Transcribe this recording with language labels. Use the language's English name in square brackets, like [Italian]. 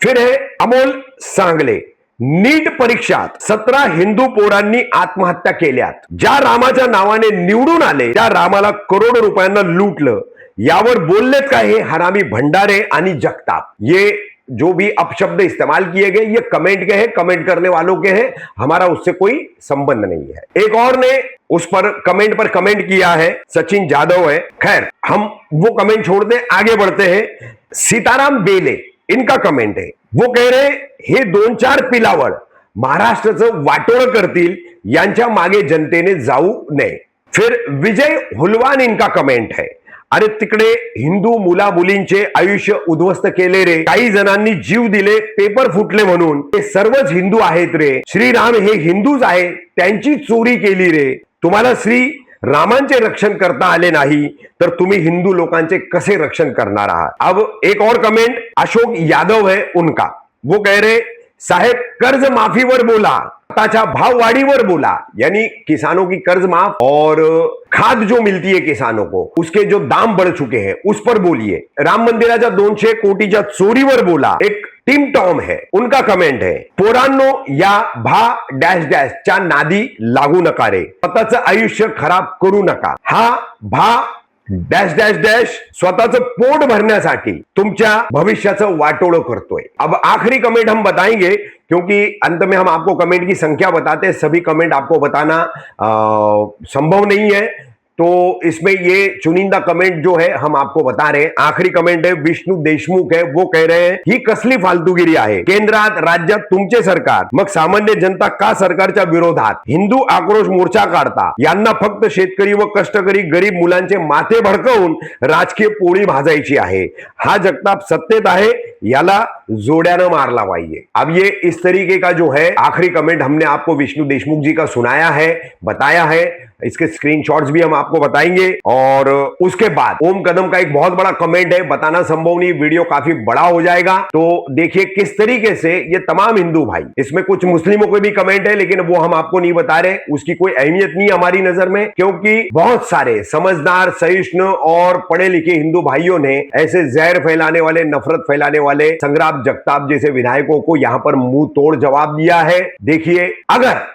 [Hindi] फिर है [Marathi] अमोल सांगले, नीट परीक्षात 17 हिंदू पोरांनी आत्महत्या केल्यात, ज्या रामाच्या नावाने निवडून आले त्या रामाला करोडो रुपयांना लूटलं, यावर बोललेत का हे हरामी भंडारे आणि जगताप। [Hindi] ये जो भी अपशब्द इस्तेमाल किए गए ये कमेंट के हैं, कमेंट करने वालों के हैं, हमारा उससे कोई संबंध नहीं है। एक और ने उस पर कमेंट किया है, सचिन जाधव है। खैर हम वो कमेंट छोड़ दें, आगे बढ़ते हैं। सीताराम बेले, इनका कमेंट है, वो कह रहे [Marathi] हे 2-4 पिलावळ महाराष्ट्राचं वाटोळं करतील, यांच्या मागे जनतेने जाऊ नये। [Hindi] फिर विजय हुलवान, इनका कमेंट है, [Marathi] अरे तिकडे हिंदू मुला मुलींचे आयुष्य उद्ध्वस्त केले रे, काही जणांनी जीव दिले, पेपर फुटले म्हणून, हे सर्वच हिंदू आहेत रे, श्रीराम हे हिंदूच आहे, त्यांची चोरी केली रे, तुम्हाला श्री रामांचे रक्षण करता आले नाही तर तुम्ही हिंदू लोकांचे कसे रक्षण करणार आहात। [Hindi] अब एक और कमेंट अशोक यादव है उनका, वो कह रहे [Marathi] साहेब कर्ज माफीवर बोला, खताच्या भाववाढीवर बोला, [Hindi] यानी किसानों की कर्ज माफ और खाद जो मिलती है किसानों को उसके जो दाम बढ़ चुके हैं उस पर बोलिए, [Marathi] राम मंदिराच्या 200 कोटीच्या चोरीवर बोला। [Hindi] एक टीम टॉम है, उनका कमेंट है, [Marathi] पोरांनो या भा डॅश डॅश च्या नादी लागू नका रे, स्वतःचं आयुष्य खराब करू नका, हा भा डॅश डॅश डॅश स्वतःचं पोट भरण्यासाठी तुमच्या भविष्याचं वाटोळं करतोय। [Hindi] अब आखिरी कमेंट हम बताएंगे क्योंकि अंत में हम आपको कमेंट की संख्या बताते हैं, सभी कमेंट आपको बताना संभव नहीं है, तो इसमें ये चुनिंदा कमेंट जो है हम आपको बता रहे हैं। आखिरी कमेंट है विष्णू देशमुख है, वो कह रहे हैं [Marathi] ही कसली फालतूगिरी आहे, केंद्रात राज्यात तुमचे सरकार, मग सामान्य जनता का सरकारच्या विरोधात हिंदू आक्रोश मोर्चा काढता, यांना फक्त शेतकरी व कष्टकरी गरीब मुलांचे माथे भडकवून राजकीय पोळी भाजायची आहे, हा जगताप सत्तेत आहे, याला जोड्यानं मारला पाहिजे। [Hindi] अब ये इस तरीके का जो है आखिरी कमेंट हमने आपको विष्णु देशमुख जी का सुनाया है, बताया है, इसके स्क्रीनशॉट्स भी हम आपको बताएंगे। और उसके बाद ओम कदम का एक बहुत बड़ा कमेंट है, बताना संभव नहीं, वीडियो काफी बड़ा हो जाएगा, तो देखिए किस तरीके से ये तमाम हिंदू भाई, इसमें कुछ मुस्लिमों के भी कमेंट है लेकिन वो हम आपको नहीं बता रहे, उसकी कोई अहमियत नहीं हमारी नजर में, क्योंकि बहुत सारे समझदार सहिष्णु और पढ़े लिखे हिंदू भाइयों ने ऐसे जहर फैलाने वाले, नफरत फैलाने वाले संग्राम जगताप जैसे विधायकों को यहाँ पर मुंह तोड़ जवाब दिया है। देखिए अगर